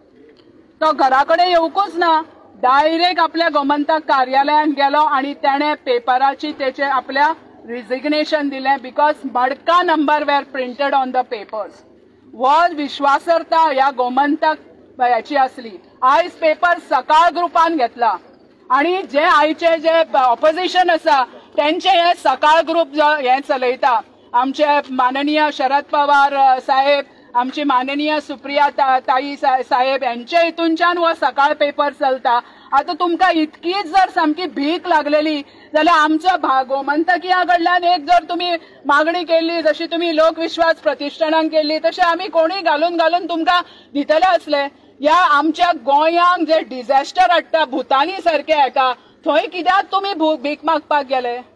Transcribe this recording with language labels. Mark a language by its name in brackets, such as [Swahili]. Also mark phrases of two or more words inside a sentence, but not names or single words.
[Konkani] तो घरा कडेन येवकूच ना डायरेक्ट आपल्या गोमंतक कार्यालयात गेलो आणि त्याने पेपराची तेचे आपल्या रिजिग्नेशन दिले बिकॉज मडका नंबर वेर [English] printed on the papers. [Konkani] वो विश्वासार्हता ह्या गोमंतक याची असली. आयज पेपर सकाळ ग्रुपान घेतला आणि जे आयचे जे ऑपोजिशन आसा त्यांचे हे सकाळ ग्रुप हे चलयता. आमचे माननीय शरद पवार साहेब, आमची माननीय सुप्रिया ताई साहेब यांच्या हितूनच्यान हो सकाळ पेपर चलता. आता तुमकां इतकीच जर सामकी भीक लागलेली जाल्यार आमच्या गोमंतकिया कडल्यान एक जर तुम्ही मागणी केली जशी तुम्ही लोकविश्वास प्रतिष्ठानान केली तशी आम्ही कोणी घालून तुमकां दितले असले. या आमच्या गोंयांक जे डिझास्टर हाडटा भुतानी सारखे हाका थंय कित्याक तुम्ही भीक मागपाक गेले.